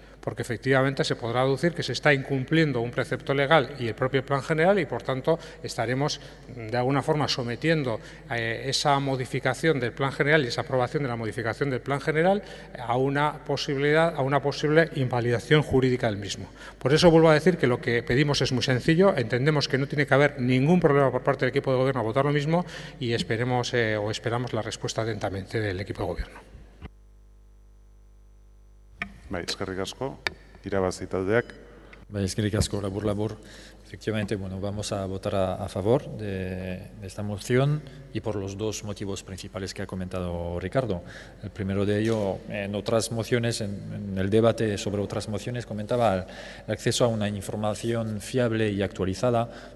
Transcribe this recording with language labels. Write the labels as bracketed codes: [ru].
[es] porque efectivamente se podrá aducir que se está incumpliendo un precepto legal y el propio plan general y, por tanto, estaremos de alguna forma sometiendo esa modificación del plan general y esa aprobación de la modificación del plan general a una posible invalidación jurídica del mismo. Por eso vuelvo a decir que lo que pedimos es muy sencillo, entendemos que no tiene que haber ningún problema por parte del equipo de gobierno a votar lo mismo y esperamos esperamos la respuesta atentamente del equipo de gobierno. [eu] Eskerrik asko, irabazi taldeak. Eskerrik asko, labur. [es] Efectivamente, bueno, vamos a votar a favor de esta moción y por los dos motivos principales que ha comentado Ricardo. El primero de ello, en otras mociones, en el debate sobre otras mociones, comentaba el acceso a una información fiable y actualizada.